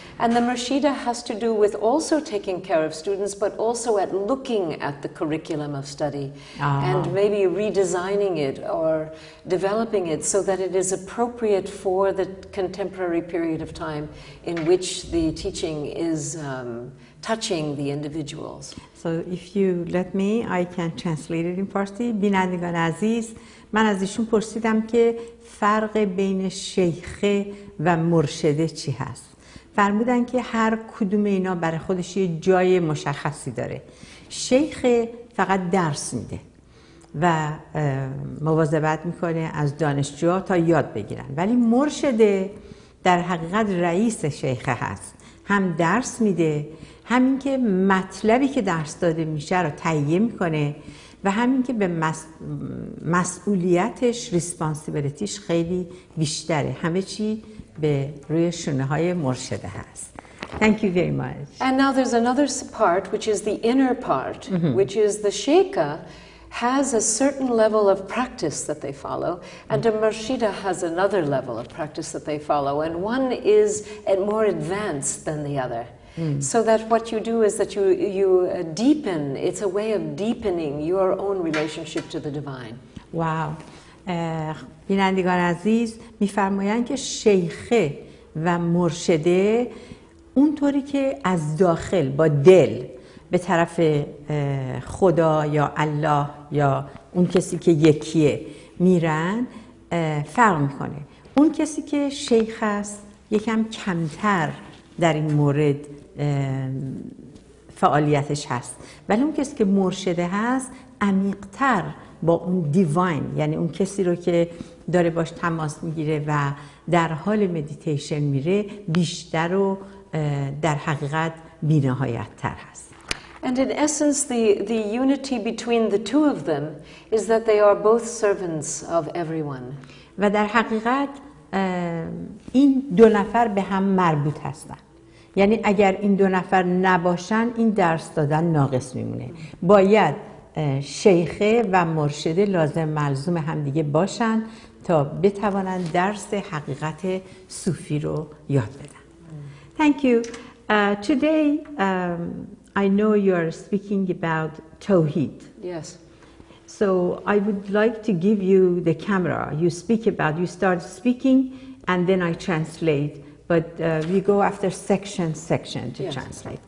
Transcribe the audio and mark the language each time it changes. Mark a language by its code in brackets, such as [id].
[en] And the Murshida has to do with also taking care of students, but also at looking at the curriculum of study and maybe redesigning it or developing it so that it is appropriate for the contemporary period of time in which the teaching is touching the individuals. So if you let me, I can translate it in Farsi. [fa] بینندگان عزیز، من از ایشون پرسیدم که فرق بین شیخه و مرشده چی هست. فرمودن که هر کدوم اینا برای خودش یه جای مشخصی داره. شیخ فقط درس میده و مواظبت میکنه از دانشجوها تا یاد بگیرن. ولی مرشده در حقیقت رئیس شیخه هست، هم درس میده، همین که مطلبی که درس داده میشه رو تهیه میکنه و همین که به مسئولیتش، ریسپانسیبلیتیش خیلی بیشتره. همه چی به روی شونه های مرشده هست. [en] Thank you very much. And now there's another part, which is the inner part, which is the sheikha has a certain level of practice that they follow, and a murshida has another level of practice that they follow, and one is more advanced than the other. So that what you do is that you deepen, it's a way of deepening your own relationship to the divine. Wow. [fa] بینندگان عزیز، میفرمایند که شیخه و مرشده اونطوری که از داخل با دل به طرف خدا یا الله یا اون کسی که یکیه میرن فرق میکنه. اون کسی که شیخ است یکم کمتر در این مورد فعالیتش هست، ولی اون کسی که مرشده هست عمیق‌تر با اون دیواین، یعنی اون کسی رو که داره باش تماس میگیره و در حال مدیتیشن میره، بیشتر و در حقیقت بی‌نهایت تر هست. [en] And in essence, the unity between the two of them is that they are both servants of everyone. [fa] و در حقیقت این دو نفر به هم مربوط هستن. یعنی اگر این دو نفر نباشن این درس دادن ناقص میمونه. باید شیخه و مرشده لازم ملزوم هم دیگه باشن تا بتوانن درس حقیقت صوفی رو یاد بدن. [en] Thank you. Today I know you are speaking about Tawheed. Yes. So I would like to give you the camera. You start speaking and then I translate. But we go after section to translate.